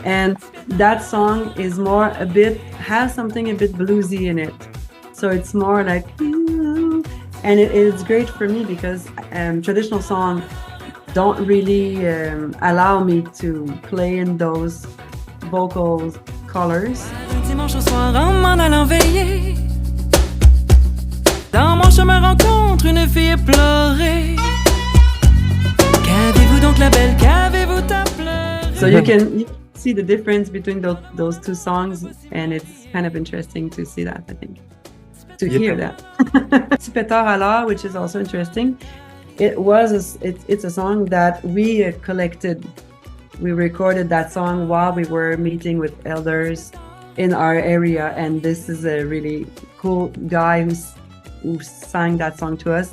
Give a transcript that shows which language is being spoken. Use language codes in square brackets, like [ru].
[en] And that song is has something a bit bluesy in it. So it's more like, and it's great for me because traditional songs don't really allow me to play in those vocal colors. [fr] Dimanche au soir, en m'en allant veiller, dans mon chemin rencontre une fille pleurer. Qu'avez-vous donc la belle, qu'avez-vous à pleurer? [en] So you can see the difference between those two songs, and it's kind of interesting to see that, I think, to hear that. Petit Pétard alors, which is also interesting. It's a song that we collected. We recorded that song while we were meeting with elders in our area, and this is a really cool guy who sang that song to us.